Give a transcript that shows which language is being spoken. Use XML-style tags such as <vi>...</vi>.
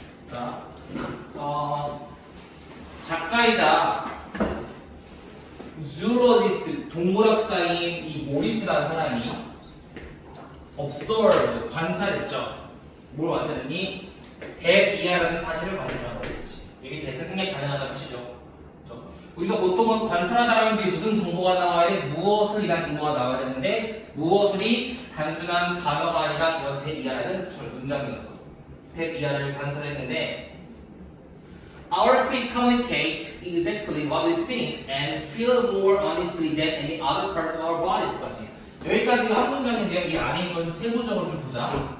<ko>자, 작가이자 주로지스트 동물학자인 이 모리스라는 사람이 observe 관찰했죠. 뭘 관찰했니? 대이하라는 사실을 관찰한 거겠지. 여기 대세 생략 가능하다는 뜻이죠. 그렇죠? 우리가 보통은 관찰하다라면 뒤에 무슨 정보가 나와야 돼? 무엇을이라는 정보가 나와야 되는데 무엇을이 단순한 단어가 아니라 이런 대이하라는 문장이었어. 대이하를 관찰했는데</ko> <en>Our feet communicate exactly what we think and feel more honestly than any other part of our bodies.</en> <ko>여기까지가 한 문장인데요. 이 안에 있는 것을 세부적으로 좀 보자.</ko>